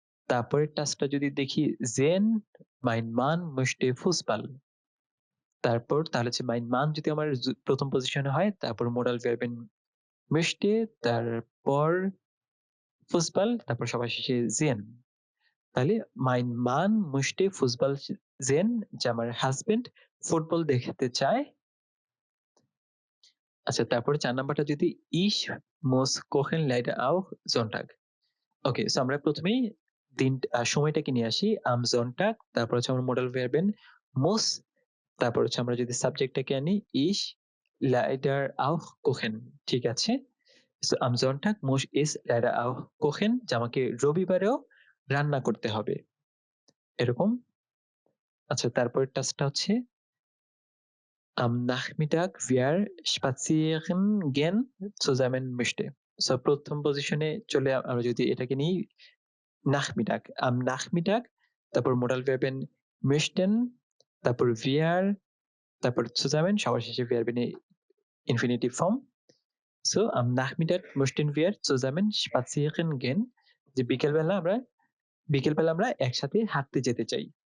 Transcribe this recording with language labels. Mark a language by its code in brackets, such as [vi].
[bn] তারপরের টাস্কটা যদি দেখি [de] sehen mein Mann möchte Fußball. [bn] তারপর তাহলে হচ্ছে [de] mein Mann [bn] যদি আমার ১ম পজিশনে হয়, তারপর modal verb in möchte, তারপর Fußball, তারপর সবার শেষে sehen. তাহলে [de] mein Mann möchte Fußball sehen, [bn] যে আমার হাসব্যান্ড ফুটবল দেখতে চায়। আচ্ছা, তারপরে ৪ নাম্বারটা যদি [de] ich muss kochen leider auch Sonntag. [bn] ওকে, সো আমরা প্রথমেই সময়টাকে নিয়ে আসি [de] am Sonntag, [bn] তারপর হচ্ছে আমরা modal verb in muss, তারপর হচ্ছে আমরা যদি সাবজেক্টটাকে আনি [de] ich leider auch kochen, [bn] ঠিক আছে? So [de] am Sonntag muss ich leider auch kochen, [bn] যে আমাকে রবিবারেও রান্না করতে হবে। এরকম। আচ্ছা, তারপরের টাস্কটা হচ্ছে [de] am Nachmittag wir spazieren gehen zusammen möchte. [bn] So ১ম পজিশনে চলে আমরা যদি এটাকে নিই Nachmittag, [de] am Nachmittag, [bn] তারপর modal verb in möchten, তারপর wir, তারপর zusammen, সবার শেষে verb in infinitive form. So [de] am Nachmittag möchten wir zusammen spazieren gehen, [bn] যে বিকেলবেলা আমরা একসাথে হাঁটতে যেতে চাই।